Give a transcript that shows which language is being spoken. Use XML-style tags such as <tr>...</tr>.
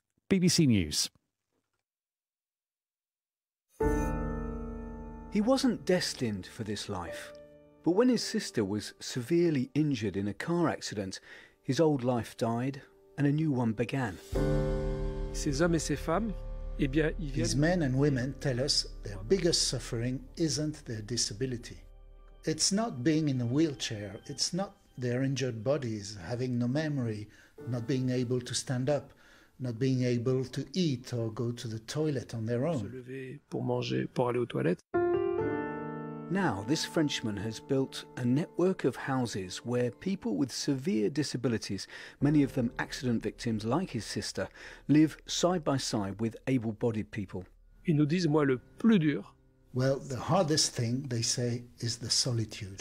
<en>BBC News. He wasn't destined for this life, but when his sister was severely injured in a car accident, his old life died and a new one began.</en> <fr>Ces hommes et ces femmes, eh bien, ils viennent...</fr> <en>These men and women tell us their biggest suffering isn't their disability. It's not being in a wheelchair, it's not their injured bodies, having no memory, not being able to stand up, not being able to eat or go to the toilet on their own.</en> <fr>Se lever pour manger, pour aller aux toilettes.</fr> <en>Now, this Frenchman has built a network of houses where people with severe disabilities, many of them accident victims like his sister, live side by side with able-bodied people.</en> <fr>Ils nous disent, moi, le plus dur.</fr> <en>Well, the hardest thing, they say, is the solitude.</en>